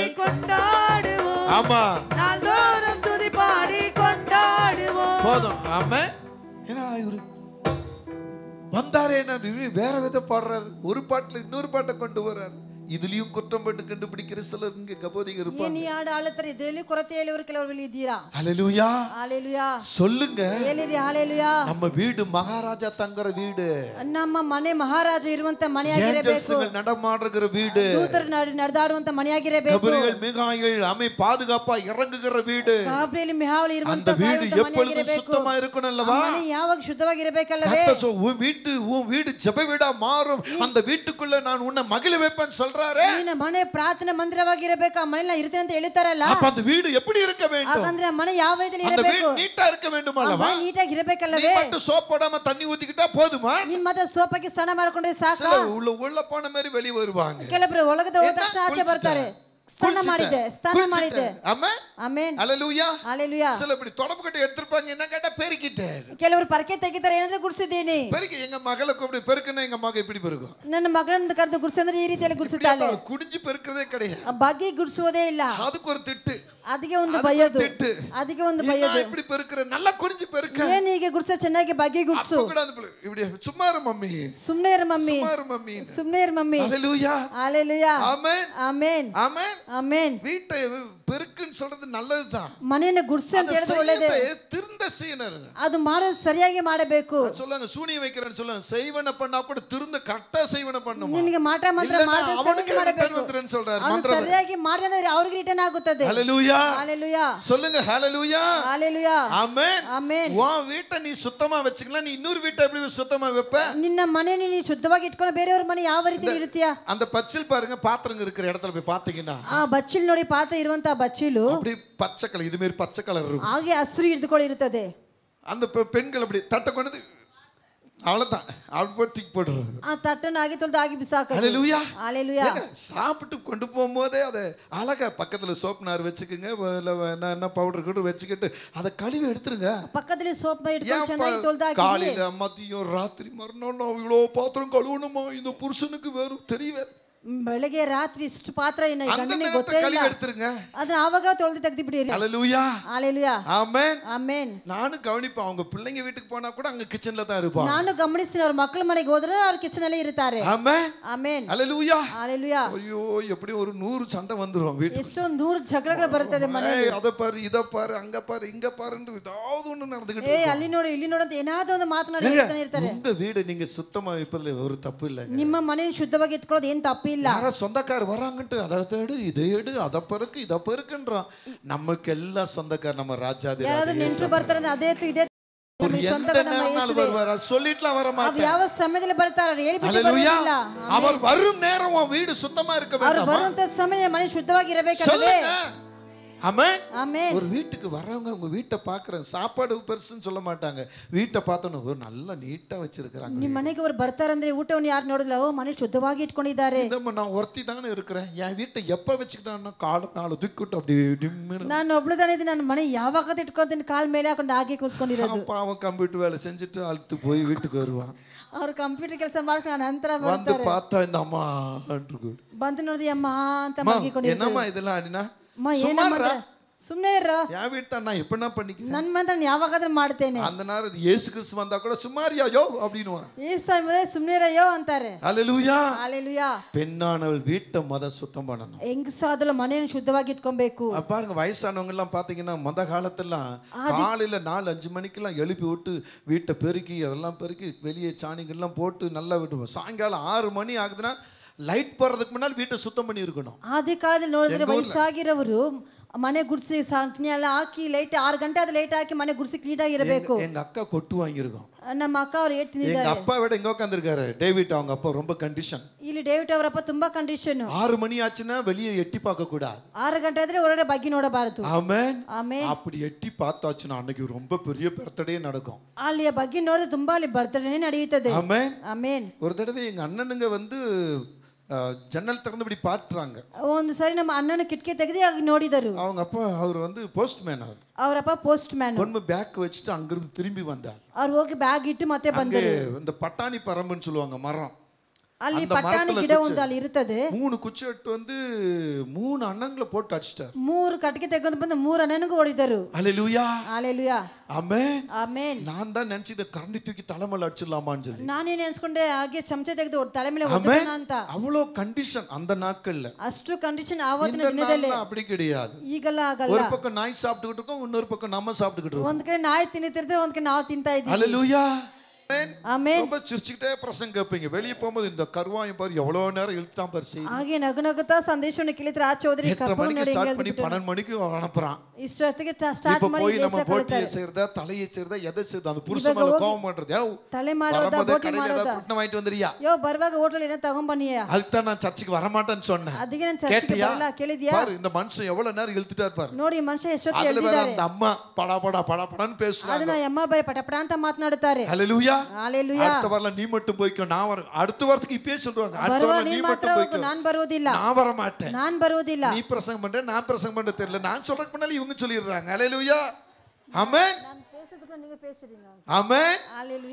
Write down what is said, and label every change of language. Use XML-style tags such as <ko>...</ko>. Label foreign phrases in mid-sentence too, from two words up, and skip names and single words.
<ta>கொண்டாடுவோம் ஆமா நாள்தோறும் துதி பாடி கொண்டாடுவோம் போதும் ஆமா என்ன இவரு வந்தாரே வேற வித பாடுறாரு ஒரு பாட்டுல இன்னொரு பாட்டை கொண்டு வர்றாரு இதுலயும் குற்றம் பட்டு கண்டுபிடிக்கிற சிலர் இங்க கபோதிங்க இருப்பாங்க</ta> <kn>ನೀ ಹಾಡು ಆಳುತ್ತಾರೆ ಇದರಲ್ಲಿ ಕೊರತೆ ಹೇಳುವರು ಕೆಲವರು ಇದ್ದೀರಾ</kn> <ta>ஹalleluya ஹalleluya சொல்லுங்க</ta> <kn>ಹೇಳಿರಿ ஹalleluya</kn> <ta>நம்ம வீடு மகாராஜா தங்குற வீடு</ta> <kn>ನಮ್ಮ ಮನೆ ಮಹಾರಾಜ ಇರುವಂತ ಮನೆಯಾಗಿರಬೇಕು</kn> <ta>நடமாடுகிற வீடு</ta> <kn>ದೂತರು ನಡೆದಾಡುವಂತ ಮನೆಯಾಗಿರಬೇಕು</kn> <ta>கபிரியேல் மீகாயில் அமை பாதுகாப்பா இறங்குகிற வீடு</ta> <kn>ಗಾಬ್ರಿಯೇಲ್ ಮಿಹಾವಲ್</kn> <ta>அந்த</ta> <kn>ಇರುವಂತ</kn> <ta>வீடு எப்பொழுதும் சுத்தமா இருக்கணும் அல்லவா</ta> <kn>ಮನೆ ಯಾವಾಗ ಶುದ್ಧವಾಗಿರಬೇಕಲ್ಲವೇ</kn> <ta>உன் வீடு ஜெப வீடா மாறும் அந்த வீட்டுக்குள்ள நான் உன்னை மகிழ வைப்பேன்னு சொல்றாரு</ta> <kn>ನಿನ್ನ ಮನೆ ಪ್ರಾರ್ಥನಾ ಮಂದಿರವಾಗಿರಬೇಕು ಆ ಮನೆಯಲ್ಲಿ ನಾನು ಇರ್ತೇನೆ ಅಂತ ಹೇಳ್ತಾರಲ್ಲ</kn> <ta>அப்ப அந்த வீடு எப்படி இருக்க வேண்டும்</ta> <kn>ಹಾಗಂದ್ರೆ ಮನೆ ಯಾವ ರೀತಿಯಲ್ಲಿ</kn> <ta>அந்த</ta> <kn>ಇರಬೇಕು</kn> <ta>வீடு நீட்டா இருக்க வேண்டும் அல்லவா</ta> <kn>ನೀಟಾಗಿ</kn> <ta>நீ</ta> <kn>ಇರಬೇಕಲ್ಲವೇ</kn> <ta>மட்டும் சோப் போடாம தண்ணி ஊத்திக்கிட்டா போதுமா</ta> <kn>ನಿನ್ ಮತ್ತೆ ಸೋಪಾಗಿ ಸ್ನಾನ ಮಾಡ್ಕೊಂಡ್ರೆ ಸಾಕ</kn> <ta>சிலர் உள்ள போன மாதிரி வெளிய வருவாங்க</ta> <kn>ಕೆಲವರು ಒಳಗದ ಹೋದ ತಕ್ಷಣ ಆಚೆ ಬರ್ತಾರೆ ಸ್ನಾನ ಮಾಡಿದೆ</kn> <ta>ஆமென்</ta> <kn>ಆಮೆನ್</kn> <ta>ஹalleluya ஹalleluya சில இப்படி தொடப்பு கட்டி எடுத்துப்பாங்க என்ன கேட்டா பெருக்கிட்டேன்</ta> <kn>ಕೆಲವರು ಪರಕೆ ತೆಗಿತಾರೆ ಏನಂದ್ರೆ ಗುಡಿಸಿದ್ದೀನಿ</kn> <ta>பெருக்கி எங்க மகளை கூப்பிட்டு பெருக்குன்னா எங்க மக இப்படி பெருக்கும்</ta> <kn>ನನ್ನ ಮಗಳನ್ನ ಕರೆದು ಗುಡಿಸಿ ಅಂದ್ರೆ ಈ ರೀತಿಯಲ್ಲಿ ಗುಡಿಸುತ್ತಾಳೆ</kn> <ta>குடிஞ்சு பெருக்கிறதே கிடையாது</ta> <kn>ಬಗ್ಗೆ ಗುಡಿಸುವುದೇ ಇಲ್ಲ</kn> <ta>அதுக்கு ஒரு திட்டு</ta> <kn>ಅದಕ್ಕೆ ಒಂದು ಬೈಯೋದು</kn> <ta>திட்டு</ta> <kn>ಅದಕ್ಕೆ ಒಂದು</kn> <ta>என்ன</ta> <kn>ಬೈಯೋದು</kn> <ta>இப்படி பெருக்குற நல்லா குடிஞ்சு பெருக்க</ta> <kn>ಏನ್ ಹೀಗೆ ಗುಡಿಸ ಚೆನ್ನಾಗಿ ಬಗ್ಗೆ ಗುಡಿಸು</kn> <ta>அப்ப கூட அது இப்படி சும்மா இரு மம்மி</ta> <kn>ಸುಮ್ನೆ ಇರು ಮಮ್ಮಿ</kn> <ta>சும்மா இரு மம்மி</ta> <kn>ಸುಮ್ನೆ ಇರು ಮಮ್ಮಿ</kn> <ta>ஹalleluya ஹalleluya ஆமென்</ta> <kn>ಆಮೆನ್</kn> <ta>ஆமென்</ta> <kn>ಆಮೆನ್</kn> <ta>வீட்டை பெருக்குன்னு சொல்றது நல்லதுதான்</ta> <kn>ಮನೆಯನ್ನು ಗುಡಿಸಿ ಅಂತ ಹೇಳಿದ್ರೆ ಒಳ್ಳೇದೇ</kn> <ta>திருந்த செய்யணும்</ta> <kn>ಅದು ಮಾಡೋದು ಸರಿಯಾಗಿ ಮಾಡಬೇಕು</kn> <ta>சொல்லுங்க சூனியம் வைக்கிறேன்னு சொல்லுங்க செய்வன பண்ணா கூட திருந்த கரெக்டா செய்வன பண்ணுமா</ta> <kn>ನಿನಗೆ ಮಾಟ ಮಂತ್ರ</kn> <ta>இல்லன்னா</ta> <kn>ಮಾಡಿದ್ರೆ</kn> <ta>அவனுக்கு</ta> <kn>ಸರಿಯಾಗಿ</kn> <ta>ரிட்டர்ன்</ta> <kn>ಮಾಡಬೇಕು</kn> <ta>வந்துருன்னு சொல்றாரு</ta> <kn>ಅವನು</kn> <ta>மந்திரம்</ta> <kn>ಸರಿಯಾಗಿ ಮಾಡಿದ್ರೆ ಅವ್ರಿಗೆ ರಿಟರ್ನ್ ಆಗುತ್ತದೆ</kn> <ta>ஹalleluya ஹalleluya சொல்லுங்க ஹalleluya ஹalleluya ஆமென்</ta> <kn>ಆಮೆನ್</kn> <ta>உன் வீட்டை நீ சுத்தமா வச்சுக்கலாம் நீ இன்னொரு வீட்டை எப்படி சுத்தமா வைப்ப</ta> <kn>ನಿನ್ನ ಮನೆಯನ್ನು ನೀನು ಶುದ್ಧವಾಗಿ ಇಟ್ಕೊಂಡು ಬೇರೆಯವ್ರ ಮನೆ ಯಾವ ರೀತಿ ಇರುತ್ತೀಯಾ</kn> <ta>அந்த பச்சில் பாருங்க பாத்திரங்க இருக்கிற இடத்துல போய் பாத்தீங்கன்னா</ta> <kn>ಆ ಬಚ್ಚಿಲ್ ನೋಡಿ ಪಾತ್ರ ಇರುವಂತ ಬಚ್ಚಿಲು</kn> <ta>அப்படி பச்சை கலர் இது மாதிரி பச்சை கலர் இருக்கும்</ta> <kn>ಹಾಗೆ ಹಸಿರು ಹಿಡಿದುಕೊಂಡಿರುತ್ತದೆ</kn> <ta>அந்த பெண்கள் அப்படி தட்டை கொண்டு அவ்வளவுதான் அவள் போய் தூக்கி போடுறது</ta> <kn>ಆ ತಟ್ಟನ್ನು ಹಾಗೆ ತೊಳೆದು ಹಾಗೆ ಬಿಸಾಕ</kn> <ta>ஹalleluya ஹalleluya சாப்பிட்டு கொண்டு போகும்போதே அதை அழகா பக்கத்துல சோப் நார் வச்சுக்கோங்க என்ன பவுடர் கூட வச்சுக்கிட்டு அதை கழுவி எடுத்துருங்க</ta> <kn>ಪಕ್ಕದಲ್ಲಿ ಸೋಪ್ ಇಟ್ಕೊಂಡು ಚೆನ್ನಾಗಿ ತೊಳೆದು ಹಾಕಿ</kn> <ta>காலையில மதியம் ராத்திரி மறுநாள் நான் இவ்வளோ பாத்திரம் கழுவணுமா இந்த புருஷனுக்கு வேறும் தெரியவே</ta> <kn>ಬೆಳಗ್ಗೆ ರಾತ್ರಿ ಇಷ್ಟು ಪಾತ್ರ ಇನ್ನ</kn> <ta>அந்த</ta> <kn>ಗಂಡನಿಗೆ</kn> <ta>நேரத்தை</ta> <kn>ಗೊತ್ತೇ</kn> <ta>கழுவி</ta> <kn>ಇಲ್ಲ.</kn> <ta>எடுத்துருங்க.</ta> <kn>ಅದನ್ನ ಆವಾಗ ತೊಳೆದು ತೆಗೆದು ಬಿಡಿರಿ.</kn> <ta>ஹalleluya. ஹalleluya. ஆமென்.</ta> <kn>ಆಮೆನ್.</kn> <ta>நானும் கவனிப்பேன், அவங்க பிள்ளைங்க வீட்டுக்கு போனா கூட அங்க கிச்சன்ல தான் இருப்பாங்க.</ta> <kn>ನಾನು ಗಮನಿಸ್ತೀನಿ, ಅವ್ರ ಮಕ್ಕಳ ಮನೆಗೆ ಹೋದ್ರೆ ಅವ್ರ ಕಿಚನ್ ಅಲ್ಲೇ ಇರ್ತಾರೆ.</kn> <ta>ஆமென்.</ta> <kn>ಆಮೆನ್.</kn> <ta>ஹalleluya. ஹalleluya. ஐயோ எப்படி ஒரு 100 சண்டை வந்துரும் வீட்டுக்கு.</ta> <kn>ಎಷ್ಟೊಂದು 100 ಜಗಳಗಳು ಬರ್ತದೆ ಮನೆಯಲ್ಲಿ.</kn> <ta>அத ಪಾರು இத ಪಾರು அங்க ಪಾರು இங்க ಪಾರುன்னு ஏதாவது ஒண்ணு நடந்துக்கிட்டு</ta> <kn>ಏ ಅಲ್ಲಿ ನೋಡಿ ಇಲ್ಲಿ ನೋಡಿ ಅಂತ ಏನಾದರೂ ಒಂದು ಮಾತನಾಡ್ತಾನೆ ಇರ್ತಾರೆ.</kn> <ta>உங்க வீடு நீங்க சுத்தமா வைப்பதுல ஒரு தப்பு இல்ல.</ta> <kn>ನಿಮ್ಮ ಮನೆಯನ್ನು ಶುದ್ಧವಾಗಿ ಇಟ್ಕೊಳ್ಳೋದು ಏನು ತಪ್ಪಿಲ್ಲ.</kn> <ta>யாரோ சொந்தக்கார வராங்கட்டு அதை தேடு இதை எடு அதை பெருக்கு இதை பெருக்குன்றான். நமக்கெல்லாம் சொந்தக்கார நம்ம ராஜாதி</ta> <kn>ಯಾರಾದ್ರೂ ನೆಂಟರು ಬರ್ತಾರೆ ಅಂದ್ರೆ ಅದೇ ಇದೇ</kn> <ta>சொல்லிட்டுலாம் வர மாட்டாங்க.</ta> <kn>ಯಾವ ಸಮಯದಲ್ಲಿ ಬರ್ತಾರೆ ಅವ್ರು ಹೇಳಿ ಬಿಟ್ಟು</kn> <ta>ஹalleluya.</ta> <kn>ಬರೋದಿಲ್ಲ.</kn> <ta>அவர் வரும் நேரம் உன் வீடு சுத்தமா இருக்க</ta> <kn>ಅವ್ರು</kn> <ta>வேண்டாமா?</ta> <kn>ಬರುವಂತ ಸಮಯ ಮನೆ ಶುದ್ಧವಾಗಿ ಇರಬೇಕಾಗಿದೆ.</kn> <ta>ஆமென். ஆமென். ஒரு வீட்டுக்கு வர்றவங்க உங்க வீட்டை பாக்குறாங்க, சாப்பாடு பெருசுன்னு சொல்ல மாட்டாங்க. வீட்டை பார்த்தோன்னு ஒரு நல்ல நீட்டா வச்சிருக்காங்க.</ta> <kn>ನಿಮ್ಮ ಮನೆಗೆ ಅವರು ಬರ್ತಾರೆ ಅಂದ್ರೆ ಊಟವನ್ನು ಯಾರು ನೋಡಿಲ್ಲ, ಓ ಮನೆ ಶುದ್ಧವಾಗಿ ಇಟ್ಕೊಂಡಿದ್ದಾರೆ.</kn> <ta>நான் ஒருத்தி தானே இருக்கிறேன், என் வீட்டை எப்ப வச்சுக்கிட்டான்னா காலம் நாலு தூக்கிட்டு அப்படி டிம்மின்னு.</ta> <kn>ನಾನು ಒಬ್ಳು ತಾನೇ ಇದ್ದೀನಿ, ನನ್ನ ಮನೆ ಯಾವಾಗ ಇಟ್ಕೊಳ್ತೀನಿ ಕಾಲ್ ಮೇಲೆ ಹಾಕೊಂಡು ಹಾಗೆ ಕೂತ್ಕೊಂಡಿರೋದು.</kn> <ta>அப்ப அவன் கம்ப்யூட்டர் வேலை செஞ்சுட்டு அழுத்து போய் வீட்டுக்கு வருவான்.</ta> <kn>ಅವ್ರು ಕಂಪ್ಯೂಟರ್ ಕೆಲಸ ಮಾಡ್ಕೊಂಡು ನಂತರ</kn> <ta>வந்து</ta> <kn>ಬರ್ತಾರೆ.</kn> <ta>பார்த்தா இந்த அம்மா</ta> <kn>ಬಂದು ನೋಡಿದ್ವಿ ಅಮ್ಮ ಅಂತ ಮಗಿಕೊಂಡಿದ್ರು.</kn> <ta>என்னம்மா இதெல்லாம் அடினா</ta> <kn>ಅಮ್ಮ ಏನಮ್ಮ ಸುಮ್ಮನೆ ಇರ,</kn> <ta>என் வீட்டை நான் எப்படின்னா பண்ணிக்கிறேன்,</ta> <kn>ನನ್ನ ಮನೆ ನಾನು ಯಾವಾಗಾದ್ರೂ ಮಾಡ್ತೇನೆ.</kn> <ta>அந்த நேரம் இயேசு கிறிஸ்து வந்தா கூட சும்மாரியா யோ அப்படினுவான்.</ta> <kn>ಏಸು ಸುಮ್ಮನೆ ಇರಯ್ಯೋ ಅಂತಾರೆ.</kn> <ta>ஹalleluya. ஹalleluya. பெண்ணானவள் வீட்டை சுத்தம் பண்ணணும்.</ta> <kn>ಹೆಂಗಸಾದಲು ಮನೆಯನ್ನು ಶುದ್ಧವಾಗಿ ಇಟ್ಕೊಬೇಕು.</kn> <ta>பாருங்க, வயசானவங்க எல்லாம் பாத்தீங்கன்னா முத காலத்தெல்லாம் காலையில 4-5 மணிக்கெல்லாம் எழுப்பி விட்டு வீட்டை பெருக்கி அதெல்லாம் பெருக்கி வெளியே சாணிகள்லாம் போட்டு நல்லா விட்டுவோம். சாயங்காலம் 6 மணி ஆகுதுன்னா லைட் போடுறதுக்கு முன்னாடி வீட்டை சுத்தம் பண்ணி இருக்கணும்.</ta> <kn>ಆದಿ ಕಾಲದಲ್ಲಿ ನೋಡಿದ್ರೆ ವಯಸ್ಸಾಗಿರೋರು ಮನೆ ಗುಡಿಸಿ ಸಾಂಕ್ನೆ ಎಲ್ಲ ಹಾಕಿ ಲೈಟ್ 6 ಗಂಟೆ ಆದ ಲೈಟ್ ಹಾಕಿ ಮನೆ ಗುಡಿಸಿ ಕ್ಲೀನ್ ಆಗಿರಬೇಕು.</kn> <ta>எங்க அக்கா கொட்டு வாங்கியிருக்கோம்.</ta> <kn>ನಮ್ಮ ಅಕ್ಕ ಅವ್ರು ಹೇಳ್ತಿದ್ದಾರೆ.</kn> <ta>எங்க அப்பா விட எங்க உட்கார்ந்திருக்காரு டேவிட், அவங்க அப்பா ரொம்ப கண்டிஷன்.</ta> <kn>ಇಲ್ಲಿ ಡೇವಿಡ್ ಅವರಪ್ಪ ತುಂಬಾ ಕಂಡೀಷನ್.</kn> <ta>6 மணி ஆச்சுன்னா வெளியே எட்டி பார்க்க கூடாது.</ta> <kn>6 ಗಂಟೆ ಆದ್ರೆ ಹೊರಗಡೆ ಬಗ್ಗೆ ನೋಡಬಾರದು.</kn> <ta>ஆமென்.</ta> <kn>ಆಮೆನ್.</kn> <ta>அப்படி எட்டி பார்த்தாச்சுன்னா அன்னைக்கு ரொம்ப பெரிய பர்த்டே நடக்கும்.</ta> <kn>ಅಲ್ಲಿ ಬಗ್ಗೆ ನೋಡಿದ್ರೆ ತುಂಬಾ ಅಲ್ಲಿ ಬರ್ತಡೇ ನಡೆಯುತ್ತದೆ.</kn> <ta>ஆமென்.</ta> <kn>ಆಮೆನ್.</kn> <ta>ஒரு தடவை எங்க அண்ணனுங்க வந்து ஜன்னல் திறந்து இப்படி பாத்துறாங்க.</ta> <kn>ಒಂದು ಸರಿ ನಮ್ಮ ಅಣ್ಣನ ಕಿಟಕಿ ತೆಗೆದು ಆಗಿ ನೋಡಿದರು.</kn> <ta>அவங்க அப்பா அவர் வந்து போஸ்ட்மேன்.</ta> <kn>ಅವರಪ್ಪ ಪೋಸ್ಟ್ ಮ್ಯಾನ್.</kn> <ta>கொண்டு பேக் வச்சுட்டு அங்கிருந்து திரும்பி வந்தார்.</ta> <kn>ಅವ್ರು ಹೋಗಿ ಬ್ಯಾಗ್ ಇಟ್ಟು ಮತ್ತೆ ಬಂದರು.</kn> <ta>இந்த பட்டாணி பரம்புன்னு சொல்லுவாங்க மரம்.</ta> <kn>ಅಲ್ಲಿ ಪಟಾಣಿ ಗಿಡ ಒಂದು ಅಲ್ಲಿ ಇರುತ್ತದೆ.</kn> <ta>3 குச்சி எடுத்து வந்து 3 அண்ணன்களை போட்டு அடிச்சிட்டார்.</ta> <kn>3 ಕಟ್ಟಿಗೆ ತೆಗೆದು ಬಂದು 3 ಅಣ್ಣನಿಗೂ ಹೊಡೆದರು.</kn> <ta>ஹalleluya. ஹalleluya. ஆமென்.</ta> <kn>ಆಮೆನ್.</kn> <ta>நான் தான் நினைச்சிட்டு கரண்டி தூக்கி தலைமையில அடிச்சிடலாமான்னு சொல்லி.</ta> <kn>ನಾನೇನು ಅನ್ಸ್ಕೊಂಡೆ ಹಾಗೆ ಚಮಚೆ ತೆಗೆದು ತಲೆ ಮೇಲೆ ಹೊಡೆಯೋಣ ಅಂತ.</kn> <ta>அவ்வளோ கண்டிஷன் அந்த நாட்கள்ல.</ta> <kn>ಅಷ್ಟು ಕಂಡೀಷನ್ ಆವತ್ತಿನ ದಿನದಲ್ಲಿ.</kn> <ta>அப்படி கிடையாது.</ta> <kn>ಈಗಲ್ಲ ಆಗಲ್ಲ.</kn> <ta>ஒரு பக்கம் நாய் சாப்பிட்டுக்கிட்டு இருக்கோம், இன்னொரு பக்கம் நம்ம சாப்பிட்டுக்கிட்டு இருக்கோம்.</ta> <kn>ಒಂದ್ ಕಡೆ ನಾಯಿ ತಿನ್ನುತ್ತಿರುತ್ತೆ, ಒಂದ್ ಕಡೆ ನಾವು ತಿಂತಾ ಇದ್ದೀವಿ.</kn> <ta>ஹalleluya.</ta> <kn>ಆಮೆನ್.</kn> <ta>ரொம்ப சிரிச்சுக்கிட்டே பிரசங்க கேட்பீங்க. வெளியே போகும்போது இந்த கருவாயம் பாரு எவ்வளவு நேரம் இழுத்துட்டான் பாரு செய்தி.</ta> <kn>ಹಾಗೆ ನಗುನಗುತ್ತಾ ಸಂದೇಶವನ್ನು ಕೇಳಿದ್ರೆ ಆಚೆ ಹೋದ್ರೆ</kn> <ta>8 மணிக்கு ஸ்டார்ட் பண்ணி 12 மணிக்கு அனுப்புறான்.</ta> <kn>ಇಷ್ಟೊತ್ತಿಗೆ ಸ್ಟಾರ್ಟ್ ಮಾಡಿ</kn> <ta>போய் நம்ம போட்டியை செய்யறதா தலையை செய்யறதா எதை செய்யறதா அந்த புருஷ மேல கோவம் பண்றது.</ta> <kn>ತಲೆ ಮಾಡೋದಾ ಬೋಟಿ ಮಾಡೋದಾ</kn> <ta>புட்ன வாங்கிட்டு வந்திரியா?</ta> <kn>ಯೋ ಬರುವಾಗ ಹೋಟೆಲ್ ಏನೋ ತಗೊಂಡ್ ಬನ್ನಿಯಾ?</kn> <ta>அதுதான் நான் சர்ச்சுக்கு வர மாட்டேன்னு சொன்னேன்.</ta> <kn>ಅದಕ್ಕೆ ನಾನು ಚರ್ಚಿಗೆ ಬರಲ್ಲ ಕೇಳಿದ್ಯಾ?</kn> <ta>பாரு இந்த மனுஷன் எவ்வளவு நேரம் இழுத்துட்டார் பாரு.</ta> <kn>ನೋಡಿ ಮನುಷ್ಯ ಎಷ್ಟೊತ್ತು</kn> <ta>அதுல வேற</ta> <kn>ಎಳ್ದಿದ್ದಾರೆ.</kn> <ta>அந்த அம்மா படா படா படா படான்னு பேசுறாங்க.</ta> <kn>ಅದನ್ನ ಅಮ್ಮ ಬೈ ಪಟಪಟ ಅಂತ ಮಾತನಾಡುತ್ತಾರೆ.</kn> <ta>ஹalleluya. ஹalleluya. அடுத்த வாரம் நீ மட்டும் போய்க்கோ, நான் வர. அடுத்த வாரத்துக்கு இப்பவே சொல்றாங்க, அடுத்த வாரம் நீ மட்டும் போய்க்கோ,</ta> <kn>நான் ಬರುವುದಿಲ್ಲ.</kn> <ta>நான் வர மாட்டேன்.</ta> <kn>நான் ಬರುವುದಿಲ್ಲ.</kn> <ta>நீ பிரசங்கம் பண்ற, நான் பிரசங்கம் பண்ண தெரியல, நான் சொல்றதுக்கு முன்னால இவங்க சொல்லிடுறாங்க. ஹalleluya. ஆமென். நான் பேசுறதுக்கு நீங்க பேசுறீங்க. ஆமென். ஹalleluya.</ta>